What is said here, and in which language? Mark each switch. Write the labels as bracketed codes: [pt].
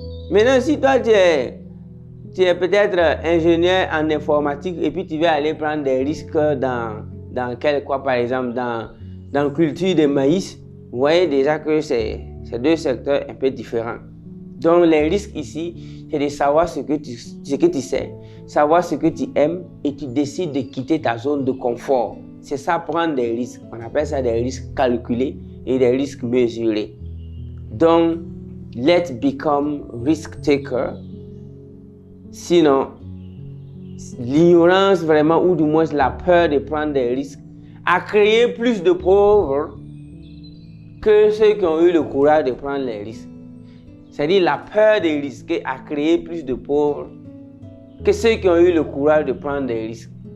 [fr] Maintenant, si toi tu es peut-être ingénieur en informatique et puis tu veux aller prendre des risques dans par exemple, dans la culture de maïs, vous voyez déjà que c'est deux secteurs un peu différents. Donc les risques ici, c'est de savoir ce que tu sais, savoir ce que tu aimes et tu décides de quitter ta zone de confort. C'est ça, prendre des risques. On appelle ça des risques calculés et des risques mesurés. Donc, [en] let's become risk taker. [fr] Sinon, l'ignorance vraiment, ou du moins la peur de prendre des risques, a créé plus de pauvres que ceux qui ont eu le courage de prendre les risques. C'est-à-dire la peur de risquer a créé plus de pauvres que ceux qui ont eu le courage de prendre des risques.